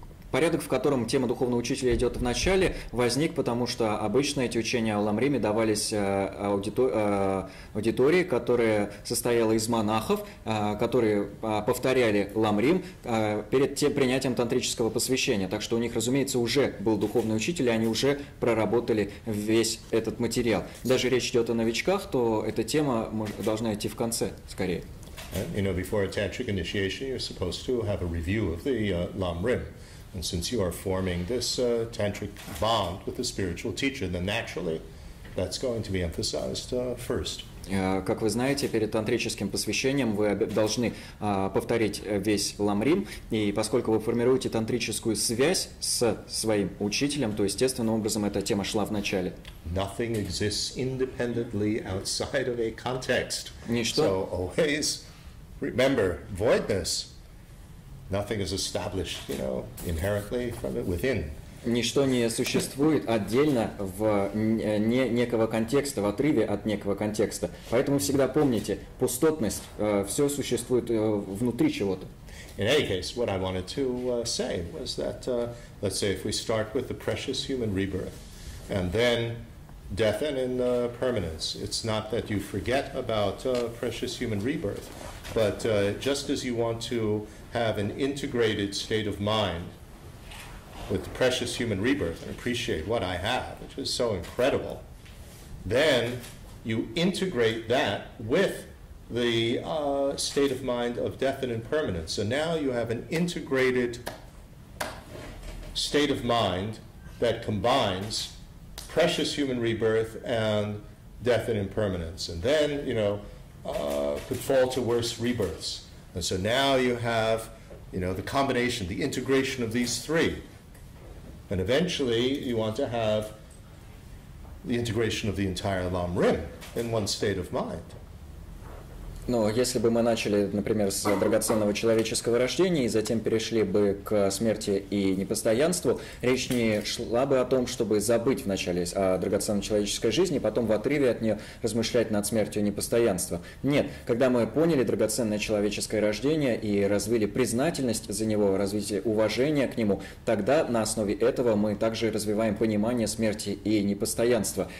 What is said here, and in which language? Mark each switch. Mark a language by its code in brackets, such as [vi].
[ru] Порядок, в котором тема духовного учителя идет в начале, возник, потому что обычно эти учения о lam-риме давались аудитории, которая состояла из монахов, которые повторяли lam-рим перед принятием тантрического посвящения. Так что у них, разумеется, уже был духовный учитель, и они уже проработали весь этот материал. Даже речь идет о новичках, то эта тема должна идти в конце, скорее. [en] Before a tantric initiation, you're supposed to have a review of the lam-rim. And since you are forming this tantric bond with the spiritual teacher, then naturally that's going to be emphasized first. [ru] Как вы знаете, перед тантрическим посвящением вы должны повторить весь lam-rim, и поскольку вы формируете тантрическую связь с своим учителем, то естественным образом эта тема шла в начале. [en] Nothing exists independently outside of a context. [ru] Ничто. [en] So always remember voidness. Nothing is established, inherently from it within. [ru] Ничто не существует отдельно в некого контекста, в отрыве от некого контекста. Поэтому всегда помните, пустотность, все существует внутри чего-то. [en] In any case, what I wanted to say was that, let's say if we start with the precious human rebirth, and then death and impermanence, it's not that you forget about precious human rebirth, but just as you want to have an integrated state of mind with the precious human rebirth and appreciate what I have, which is so incredible, then you integrate that with the state of mind of death and impermanence. So now you have an integrated state of mind that combines precious human rebirth and death and impermanence. And then, could fall to worse rebirths. And so now you have, the combination, the integration of these three. And eventually you want to have the integration of the entire lam-rim in one state of mind. [ru] Но если бы мы начали, например, с драгоценного человеческого рождения и затем перешли бы к смерти и непостоянству, речь не шла бы о том, чтобы забыть вначале о драгоценной человеческой жизни, потом в отрыве от нее размышлять над смертью и непостоянством. Нет, когда мы поняли драгоценное человеческое рождение и развили признательность за него, развитие уважения к нему, тогда на основе этого мы также развиваем понимание смерти и непостоянства.